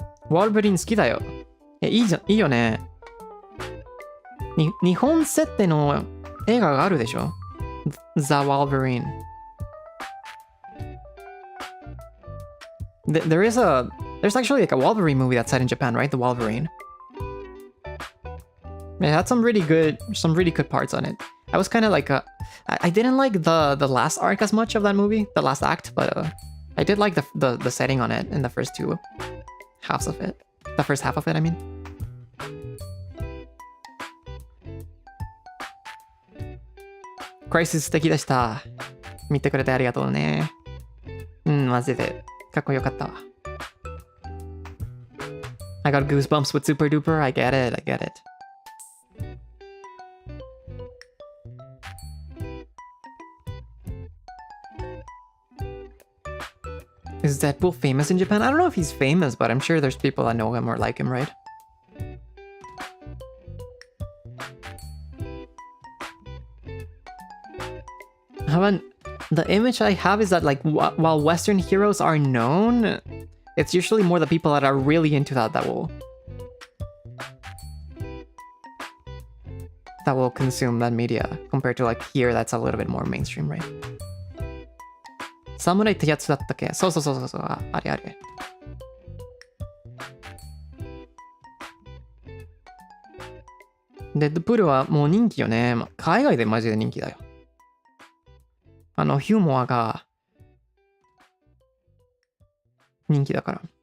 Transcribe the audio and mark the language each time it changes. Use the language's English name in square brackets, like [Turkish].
[Japanese] ワールブリン好きだよ。いいよね。日本設定の映画があるでしょ ?The Wolverine. [English] There's actually like a Wolverine movie that's set in Japan, right? The Wolverine. It had some really good parts on it. I was kind of like I didn't like the last arc as much of that movie, the last act, but I did like the setting on it in the first half of it, I mean. [Japanese] Crisis 素敵でした。見てくれてありがとうね。マジでかっこよかったわ。 [English] I got goosebumps with Super Duper. I get it. Is Deadpool famous in Japan? I don't know if he's famous, but I'm sure there's people that know him or like him, right? The image I have is that, like, while Western heroes are known, it's usually more the people that are really into that will consume that media, compared to, like, here that's a little bit more mainstream, right? [Japanese] Samurai ってやつだったっけ？そう。あれ。デッドプールはもう人気よね。海外でマジで人気だよ。ヒューモアが人気だから。